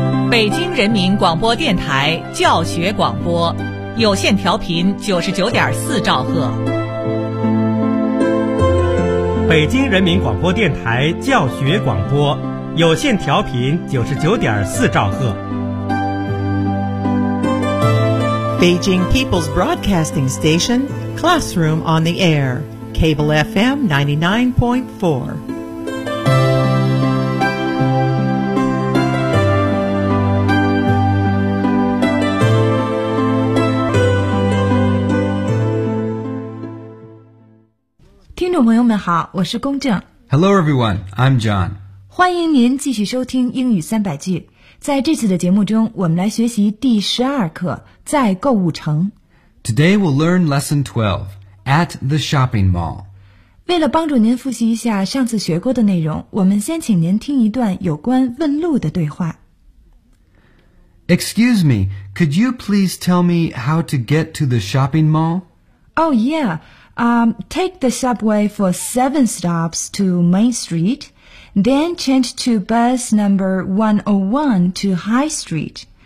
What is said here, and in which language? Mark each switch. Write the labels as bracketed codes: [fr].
[zh] 北京人民广播电台教学广播，有线调频99.4兆赫。北京人民广播电台教学广播，有线调频99.4兆赫。 [en] Beijing People's Broadcasting Station, Classroom on the Air, Cable FM 99.4. Hello everyone, I'm John. [zh] 欢迎您继续收听英语三百句。在这次的节目中，我们来学习第十二课，在购物城。 [en] Today we'll learn lesson 12, at the shopping mall. [zh] 为了帮助您复习一下上次学过的内容，我们先请您听一段有关问路的对话。 [en] Excuse me, could you please tell me how to get to the shopping mall? Oh yeah. Take the subway for 7 stops to Main Street, then change to bus number 101 to High Street.